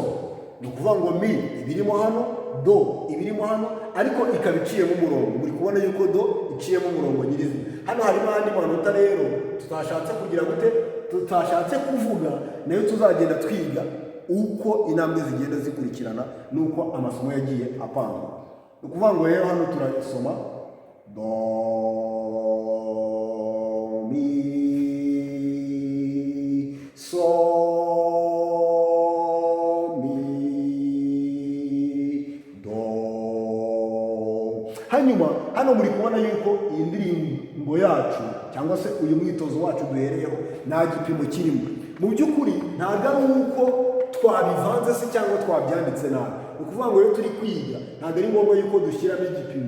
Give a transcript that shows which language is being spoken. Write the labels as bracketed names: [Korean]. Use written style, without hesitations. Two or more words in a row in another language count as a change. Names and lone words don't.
[Kinyarwanda] Ni ukuvuga ngo mi ibirimo hano, do ibirimo hano, ariko ikaba iciyemo umurongo. Muri kubona yuko do iciyemo umurongo nyirizina. Hano harimo andi manota rero tutashatse kugira gute, tutashatse kuvuga, nayo tuzagenda twiga uko intambwe zigenda zikurikirana nuko amasomo yagiye apangwa. Ni ukuvuga ngo rero hano turasoma do, mi, sol, mi, do. Hanyuma hano muri kubona yuko iyi ndirimbo yacu cyangwa se uyu mwitozo wacu duhereyeho nta gipimo kirimo. Mu by'ukuri ntabwo ari uko twabivanze se cyangwa twabyanditse nabi. Ni ukuvuga ngo rero turi kwiga ntabwo ari ngombwa yuko dushyiramo igipimo.